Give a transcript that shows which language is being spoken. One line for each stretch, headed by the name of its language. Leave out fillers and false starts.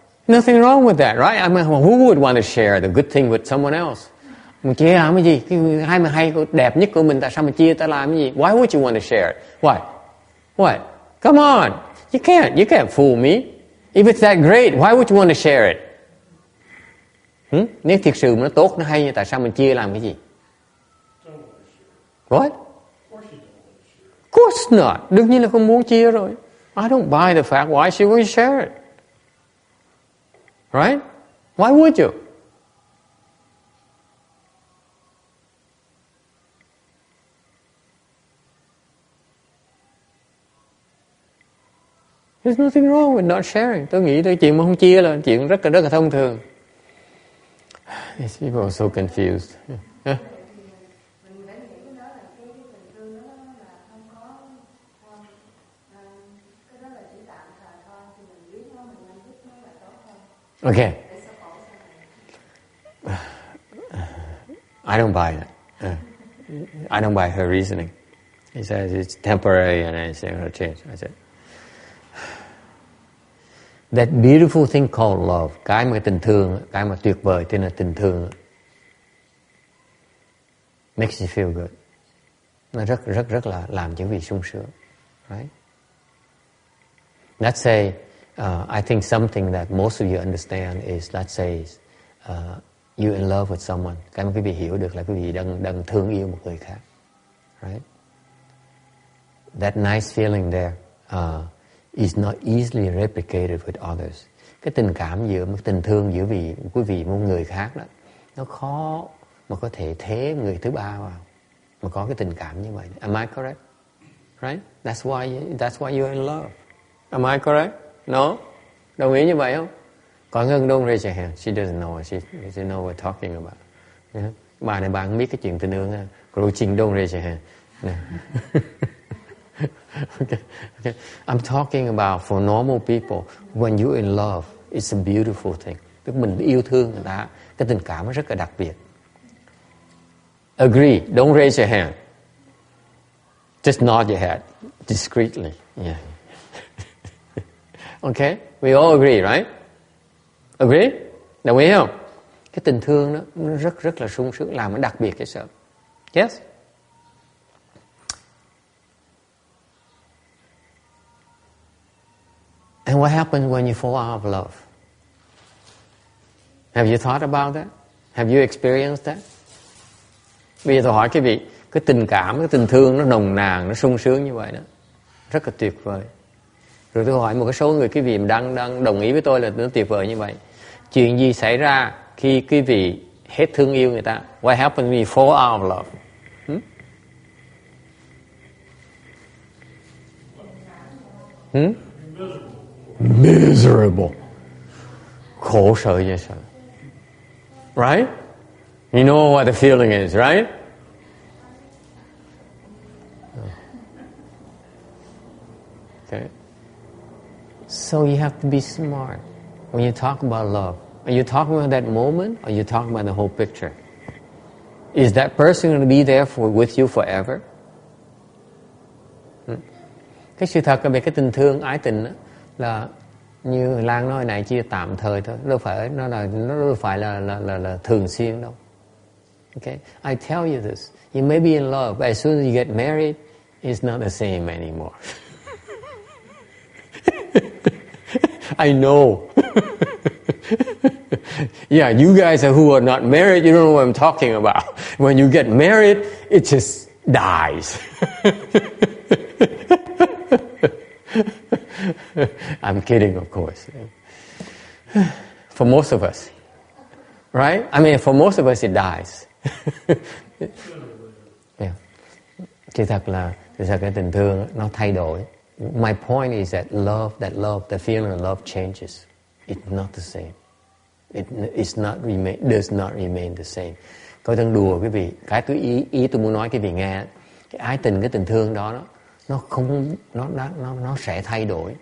English: Nothing wrong with that, right? I mean, who would want to share the good thing with someone else?
Vietnamese: Mình chia làm cái gì? Cái hai mà hay đẹp nhất của mình tại sao mình chia ta làm cái gì?
English: Why would you want to share it? Why? What? Come on. You can't fool me. If it's that great, why would you want to share it?
Vietnamese: Nếu thiệt sự mà nó tốt, nó hay, tại sao mình chia làm cái gì?
English: What? Of course not.
Vietnamese: Đương nhiên là không muốn chia rồi.
English: I don't buy the fact why she won't share it. Right? Why would you? There's nothing wrong with not sharing.
Vietnamese: Tôi nghĩ cái chuyện mà không chia là chuyện rất là thông thường.
English: These people are so confused. Yeah. Okay. I don't buy it. I don't buy her reasoning. He says it's temporary and it's going to change. I said, that beautiful thing called love,
Vietnamese: cái mà tình thương,
English: cái mà tuyệt vời tên là tình thương, makes you feel good.
Vietnamese: Nó rất là làm cho quý vị sung sướng, right?
English: Let's say, I think something that most of you understand is, let's say, you in love with someone.
Vietnamese: Cái mà quý vị hiểu được là quý vị đang thương yêu một người khác, right?
English: That nice feeling there is not easily replicated with others.
Vietnamese: Cái tình cảm tình thương giữa quý vị một người khác đó, nó khó mà có thể thế người thứ ba vào mà có cái tình cảm như vậy.
English: Am I correct? Right? That's why you're in love. Am I correct? No?
Vietnamese: Đồng ý như vậy không?
English: Có Ngân, don't raise your hand. She doesn't know. She doesn't know what we're talking about. Yeah?
Vietnamese: Bà này bà không biết cái chuyện tình yêu ha.
English: Coaching, don't raise your hand. Okay. I'm talking about for normal people. When you're in love, it's a beautiful thing.
Vietnamese: Tức mình yêu thương người ta, cái tình cảm nó rất là đặc biệt.
English: Agree. Don't raise your hand. Just nod your head discreetly. Yeah. Okay? We all agree, right? Agree?
Vietnamese: Đồng ý không? Cái tình thương đó, nó rất là sung sướng, làm nó đặc biệt cái sợ.
English: Yes? And what happens when you fall out of love? Have you thought about that? Have you experienced that?
Vietnamese: Bây giờ tôi hỏi quý vị, cái tình cảm, cái tình thương nó nồng nàn, nó sung sướng như vậy đó, rất là tuyệt vời. Rồi tôi hỏi một cái số người quý vị đang đồng ý với tôi là nó tuyệt vời như vậy. Chuyện gì xảy ra khi quý vị hết thương yêu người ta?
English: What happens when you fall out of love?
Vietnamese: Miserable. Khổ sở dễ sợ. Right?
English: You know what the feeling is, right? Okay. So you have to be smart when you talk about love. Are you talking about that moment or are you talking about the whole picture? Is that person going to be there with you forever?
Vietnamese: Cái sự thật về cái tình thương, ái tình đó, là như Lan nói này chỉ tạm thời thôi, nó đâu phải là thường xuyên đâu.
English: Okay, I tell you this. You may be in love, but as soon as you get married, it's not the same anymore. I know. Yeah, you guys who are not married, you don't know what I'm talking about. When you get married, it just dies. I'm kidding, of course. For most of us, right? I mean, for most of us, it dies. Yeah.
Vietnamese: Thì thật là cái tình thương nó thay đổi.
English: My point is that the feeling of love changes. It's not the same. Does not remain the same.
Vietnamese: Tôi đang đùa quý vị. Cái ý tôi muốn nói quý vị nghe. Cái ái tình, cái tình thương đó nó sẽ thay đổi.